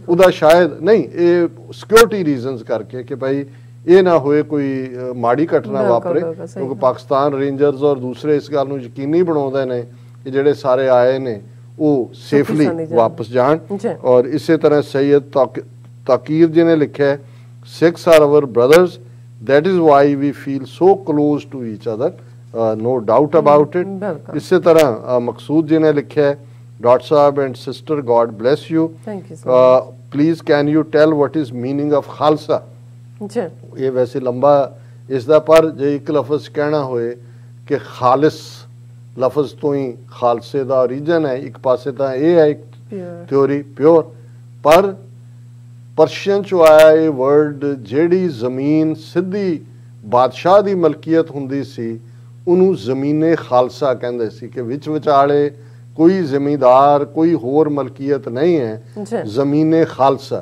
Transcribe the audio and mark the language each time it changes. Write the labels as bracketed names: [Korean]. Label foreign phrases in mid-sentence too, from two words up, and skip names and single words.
[Punjabi] ਉਹਦਾ ਸ਼ਾਇਦ ਨਹੀਂ, ਇਹ [English] security reasons [Punjabi] ਕਰਕੇ ਕਿ ਭਾਈ ਇਹ ਨਾ ਹੋਏ ਕੋਈ ਮਾੜੀ ਘਟਨਾ ਵਾਪਰੇ, ਕਿਉਂਕਿ ਪਾਕਿਸਤਾਨ ਰੇਂਜਰਸ ਔਰ ਦੂਸਰੇ ਇਸ ਗੱਲ ਨੂੰ ਯਕੀਨੀ ਬਣਾਉਂਦੇ ਨੇ ਕਿ ਜਿਹੜੇ ਸਾਰੇ ਆਏ ਨੇ ਉਹ ਸੇਫਲੀ ਵਾਪਸ ਜਾਣ। ਔਰ ਇਸੇ ਤਰ੍ਹਾਂ ਸੈयद ਤਾਕੀਰ ਜੀ ਨੇ ਲਿਖਿਆ, [English] Sikhs are our brothers, that is why we feel so close to each other, no doubt about it। [Punjabi] ਇਸੇ ਤਰ੍ਹਾਂ ਮਕਸੂਦ ਜੀ ਨੇ ਲਿਖਿਆ, ਡਾਕਟਰ ਸਾਹਿਬ [English] and sister, God bless you, please can you tell what is meaning of ਖਾਲਸਾ। [Punjabi] ਇਹ ਵੈਸੇ ਲੰਬਾ ਇਸ ਦਾ, ਪਰ ਜੇ ਇੱਕ ਲਫ਼ਜ਼ ਕਹਿਣਾ ਹੋਏ ਕਿ ਖਾਲਿਸ ਲਫ਼ਜ਼ ਤੋਂ ਹੀ ਖਾਲਸੇ ਦਾ ਓਰੀਜਨ ਹੈ, ਇੱਕ ਪਾਸੇ ਤਾਂ ਇਹ ਹੈ ਇੱਕ ਥਿਉਰੀ ਪਿਓਰ, ਪਰ ਪਰਸ਼ੀਅਨ ਚੋਂ ਆਇਆ ਇਹ ਵਰਡ, ਜਿਹੜੀ ਜ਼ਮੀਨ ਸਿੱਧੀ ਬਾਦਸ਼ਾਹ ਦੀ ਮਲਕੀਅਤ ਹੁੰਦੀ ਸੀ ਉਹਨੂੰ ਜ਼ਮੀਨੇ ਖਾਲਸਾ ਕਹਿੰਦੇ ਸੀ, ਕਿ ਵਿੱਚ ਵਿਚਾਲੇ ਕੋਈ ਜ਼ਿਮੀਂਦਾਰ ਕੋਈ ਹੋਰ ਮਲਕੀਅਤ ਨਹੀਂ ਹੈ, ਜ਼ਮੀਨੇ ਖਾਲਸਾ।